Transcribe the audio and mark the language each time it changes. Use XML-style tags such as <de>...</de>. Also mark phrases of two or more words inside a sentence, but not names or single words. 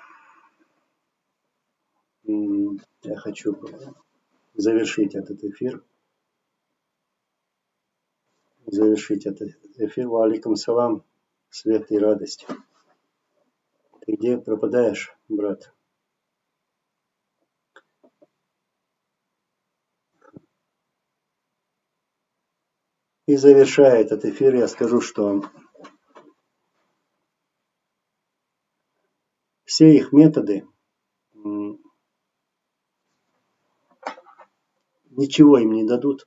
<ru>я хочу завершить этот эфир.</ru> <ar>وعليكم السلام,</ar> <ru>свет и радость. Ты где пропадаешь, брат? И завершая этот эфир, я скажу, что все их методы ничего им не дадут.</ru>